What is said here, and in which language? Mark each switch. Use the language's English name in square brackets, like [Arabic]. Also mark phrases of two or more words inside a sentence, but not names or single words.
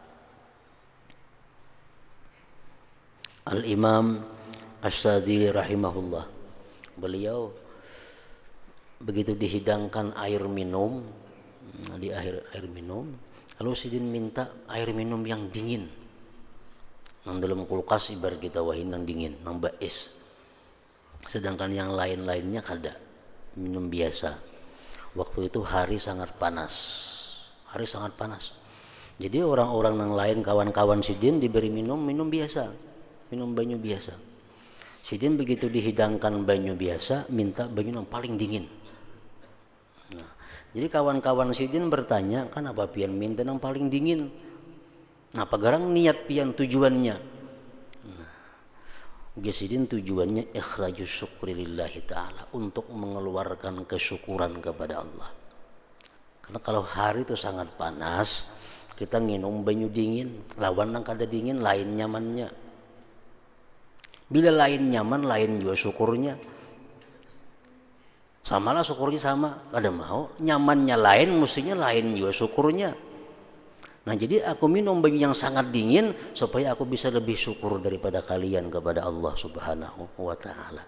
[Indonesian] Al-Imam Asy-Syadzili rahimahullah, beliau begitu dihidangkan air minum, di air minum, kalau sidin minta air minum yang dingin, yang dalam kulkas ibarat kita wahin yang dingin, yang bais. Sedangkan yang lain-lainnya kada, minum biasa. Waktu itu hari sangat panas. Jadi orang-orang yang lain, kawan-kawan sidin diberi minum biasa, minum banyu biasa. Sidin begitu dihidangkan banyu biasa, minta banyu yang paling dingin. Nah, jadi kawan-kawan sidin bertanya, kan [Banjar] apa pian [Indonesian] minta yang paling dingin? [Banjar] Nah, pagarang niat pian tujuannya. [Indonesian] Sidin tujuannya [Arabic] ikhrajus syukri lillahi ta'ala, [Indonesian] untuk mengeluarkan kesyukuran kepada Allah. Karena kalau hari itu sangat panas, kita minum banyu dingin, [Banjar] lawan nang kada dingin lain nyamannya. [Indonesian] Bila lain nyaman, lain juga syukurnya. Samalah syukurnya sama, kada mau nyamannya lain, mestinya lain juga syukurnya. Nah, jadi aku minum banyu yang sangat dingin supaya aku bisa lebih syukur daripada kalian kepada Allah [Arabic] Subhanahu wa ta'ala.